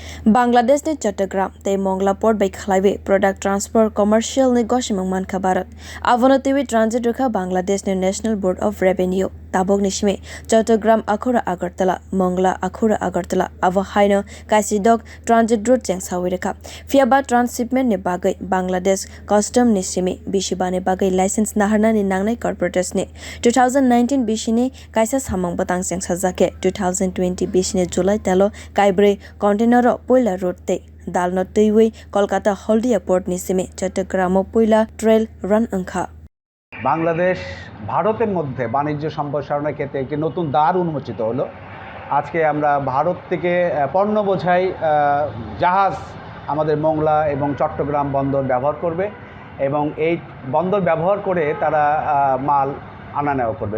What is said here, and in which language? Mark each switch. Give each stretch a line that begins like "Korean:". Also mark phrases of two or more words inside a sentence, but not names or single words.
Kok Borok: Bangladesh ni Chattogram tei Mongla port bai khlaibe
English: product transport commercial
Kok Borok: ni gosimwng mankha Bharat. Avono tiwi transit rukha Bangladesh ni National Board of Revenue. Tabok ni shime Chattogram akhura Agartala, Mongla akhura Agartala. Avo haino kaisidok transit route jeng sawi rekha. Fiaba transshipment ni bagai Bangladesh custom ni shime bishiba ni bagai license naharna ni nangnai corporates ni 2019 bishini kaisa samang batang jeng sajake 2020 bishini July telo kaibre container Poila road te dalno teiwei Kolkata Haldia port ni sime Chattogram Poila
English: trail run
Kok Borok: angkha
Bangla: বাংলাদেশ ভারতের মধ্যে বাণিজ্য সম্প্রসারণের ক্ষেত্রে একটি নতুন দ্বার উন্মোচিত হলো। আজকে আমরা ভারত থেকে পণ্য বোঝাই জাহাজ আমাদের মোংলা এবং চট্টগ্রাম বন্দর ব্যবহার করবে এবং এই বন্দর ব্যবহার করে তারা মাল আনা নেওয়া করবে।